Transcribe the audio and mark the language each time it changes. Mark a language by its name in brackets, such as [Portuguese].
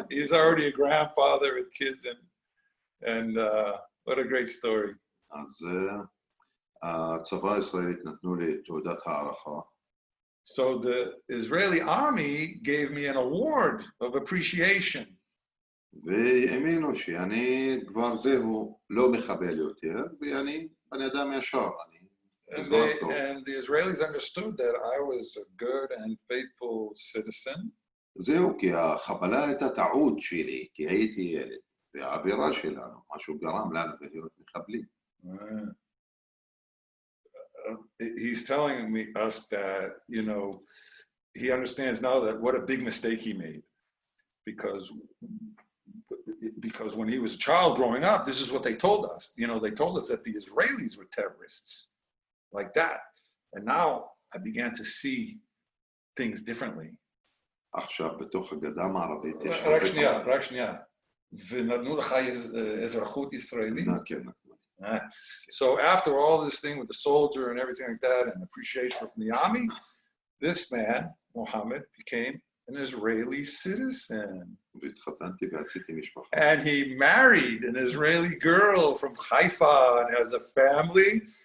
[English] He's already a grandfather with kids, and what a great story. [Hebrew] אז הצבא הישראלית נתנו לי תעודת הערכה. [English] So the Israeli army gave me an award of appreciation. [Hebrew] והאמינו שאני כבר זהו לא מחבל יותר, ואני בן אדם ישר, אני אזרח טוב. [English] And the Israelis understood that I was a good and faithful citizen. [Hebrew] זהו, כי החבלה הייתה טעות שלי, כי הייתי ילד, והאווירה שלנו, משהו גרם לנו להיות מחבלים. [English] He's telling us that, you know, he understands now that what a big mistake he made, because because when he was a child growing up, this is what they told us. You know, they told us that the Israelis were terrorists, like that. And now I began to see things differently. [Hebrew] עכשיו, בתוך הגדה המערבית יש רק שנייה. ונתנו לך אזרחות ישראלית? כן. [English] So after all this thing with the soldier and everything like that, and appreciation from the army, this man, Mohammed, became an Israeli citizen. [Hebrew] והתחתנתי ועשיתי משפחה. [English] And he married an Israeli girl from Haifa and has a family.